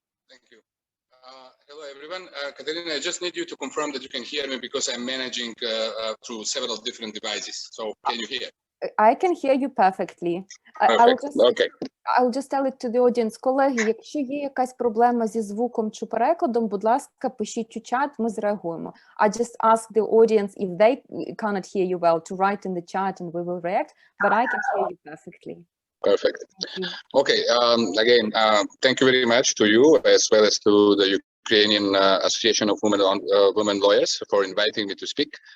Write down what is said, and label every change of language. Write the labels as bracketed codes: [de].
[en] Thank you. Hello, everyone. Katerina, I just need you to confirm that you can hear me because I'm managing through several different devices. So can you hear? I can hear you perfectly. I'll just tell it to the audience. [uk] Колеги, якщо є якась проблема зі звуком чи перекладом, будь ласка, пишіть у чат, ми зреагуємо. [en] I just ask the audience if they cannot hear you well to write in the chat and we will react, but I can hear you perfectly. Perfect. Okay, again, thank you very much to you as well as to the Ukrainian Association of Women Lawyers for inviting me to speak.